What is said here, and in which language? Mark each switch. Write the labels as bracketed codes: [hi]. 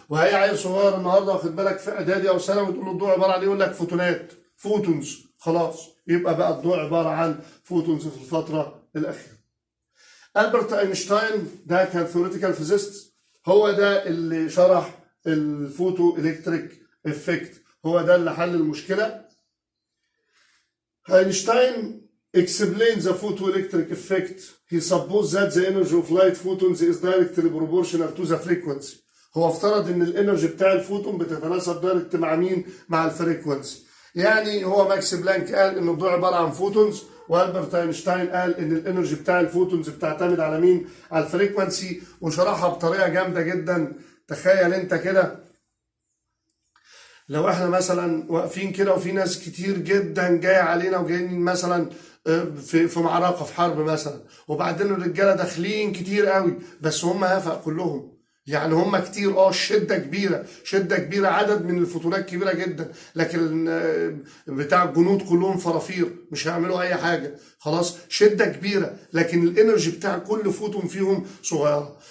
[ar] وهي عيل صغير النهارده واخد بالك في اعدادي او ثانوي تقول له الضوء عباره عن ايه؟ يقول لك فوتونات، فوتونز، خلاص يبقى بقى الضوء عباره عن فوتونز في الفتره الاخيره. ألبرت أينشتاين ده كان ثيوريتيكال فيزيست، هو ده اللي شرح الفوتو الكتريك افكت، هو ده اللي حل المشكله. [en] Einstein explains the photoelectric effect. He supposed that the energy of light photons is directly proportional to the frequency. [ar] هو افترض ان الانرجي بتاع الفوتون بتتناسب دايركت مع مين؟ مع الفريكونسي. يعني هو ماكس بلانك قال ان الضوء عباره عن فوتونز، والبرت اينشتاين قال ان الانرجي بتاع الفوتونز بتعتمد على مين؟ على الفريكونسي، وشرحها بطريقه جامده جدا. تخيل انت كده لو احنا مثلا واقفين كده وفي ناس كتير جدا جايه علينا وجايين مثلا في معركه في حرب مثلا، وبعدين الرجاله داخلين كتير قوي بس هم هفق كلهم، يعني هم كتير الشده كبيره، شده كبيره، عدد من الفوتونات كبيره جدا، لكن بتاع الجنود كلهم فرافير مش هيعملوا اي حاجه، خلاص شده كبيره، لكن الانرجي بتاع كل فوتون فيهم صغيره.